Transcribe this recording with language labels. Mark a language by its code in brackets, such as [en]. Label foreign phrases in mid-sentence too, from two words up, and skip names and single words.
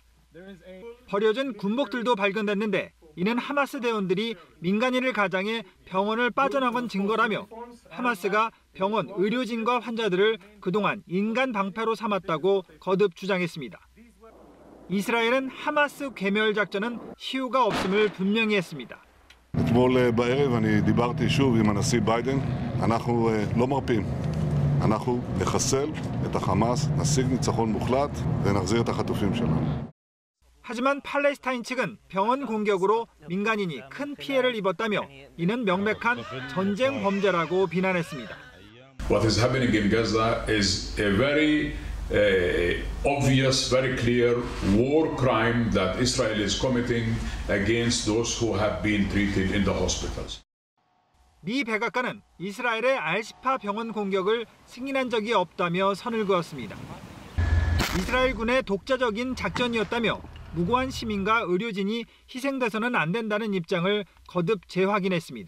[ko] 버려진 군복들도 발견됐는데 이는 하마스 대원들이 민간인을 가장해 병원을 빠져나간 증거라며 하마스가 병원 의료진과 환자들을 그동안 인간 방패로 삼았다고 거듭 주장했습니다. 이스라엘은 하마스 괴멸 작전은 시효가 없음을 분명히 했습니다. [he] אתמול בערב אני דיברתי שוב עם הנשיא ביידן, אנחנו לא מרפים. אנחנו נחסל את החמאס, נשיג ניצחון מוחלט ונחזיר את החטופים שלנו. [ko] 하지만 팔레스타인 측은 병원 공격으로 민간인이 큰 피해를 입었다며 이는 명백한 전쟁 범죄라고 비난했습니다. [en] What is happening in Gaza is a very obvious, very clear war crime that Israel is committing against those who have been treated in the hospitals. [ko] 미 백악관은 이스라엘의 알시파 병원 공격을 승인한 적이 없다며 선을 그었습니다. 이스라엘 군의 독자적인 작전이었다며 무고한 시민과 의료진이 희생돼서는 안 된다는 입장을 거듭 재확인했습니다.